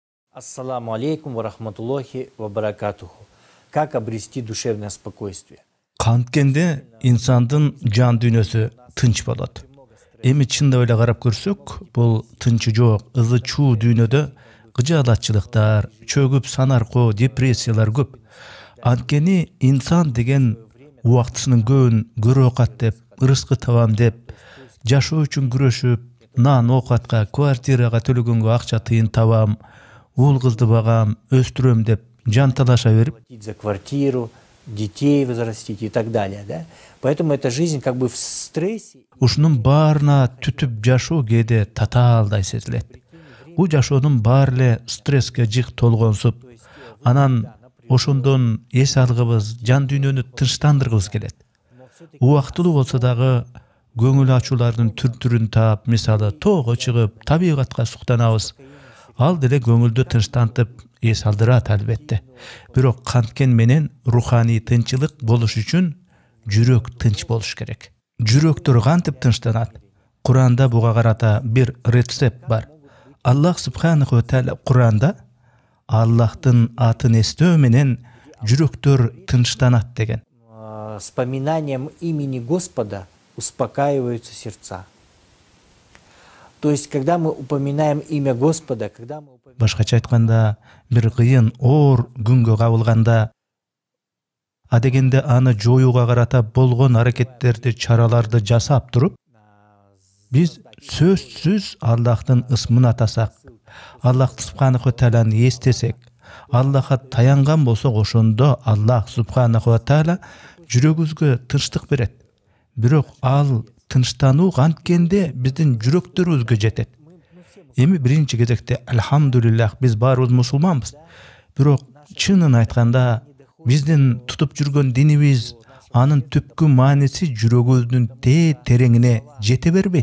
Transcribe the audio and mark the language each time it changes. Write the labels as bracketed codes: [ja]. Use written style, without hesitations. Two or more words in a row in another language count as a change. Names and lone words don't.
[ar] السلام عليكم ورحمة الله وبركاته. [ru] Как обрести душевное спокойствие? [ky] Канткенде инсандын жан дүйнөсү тынч болот. Эми чындап эле карап көрсөк, бул тынчы жок, ызы чуу дүйнөдө кыжаалатчылыктар, чөгүп санаркоо, депрессиялар көп. Анткени инсан деген убактысынын көбүн көрө окат деп, ырыскы табам деп, жашоо үчүн күрөшүп, нан оокатка, квартирага төлөгөнгө акча тыйын табам, уул кызды багам, өстүрөм деп жанталаша берип, [ru] За квартиру, детей возрастить и так далее, да? Поэтому эта жизнь как бы в стрессе. [ky] ушунун баарына түтүп жашоо кээде татаалдай сезилет. Бул жашоонун баары эле стресске жык толгонсуп, анан ошондон эс алгыбыз, жан дүйнөнү тынчтандыргыбыз келет. Убактылуу болсо дагы көңүл ачуулардын түр-түрүн таап, мисалы тоого чыгып, табигатка суктанабыз. Ал деле көңүлдү тынчтантып, эс алдырат албетте. Бирок канткен менен руханий тынчылык болуш үчүн жүрөк тынч болуш керек. Жүрөктөр кантип тынчтанат? Куранда буга карата бир рецепт бар. [ar] الله سبحانه وتعالى [ky] Куранда Аллахтын атын эстөө менен жүрөктөр тынчтанат деген. [ru] Вспоминанием имени Господа успокаиваются сердца. То есть, когда мы упоминаем имя Господа, когда мы [ky] Башкача айтканда, бир кыйын, оор күнгө кабылганда, адегенде аны жоюуга карата болгон аракеттерди, чараларды жасап туруп, биз сөзсүз Аллахтын ысмын атасак, [ar] الله سبحانه وتعالى [ky] эстесек, Аллахка таянган болсок, ошондо [ar] الله سبحانه وتعالى [ky] жүрөгүбүзгө тынчтык берет. Бирок ал тынчтануу канткенде биздин жүрөктөрүбүзгө жетет. Эми биринчи кезекте альхамдулиллах биз баарыбыз мусулманбыз. Бирок чынын айтканда биздин тутуп жүргөн динибиз, анын түпкү мааниси жүрөгүбүздүн тереңине жете бербейт.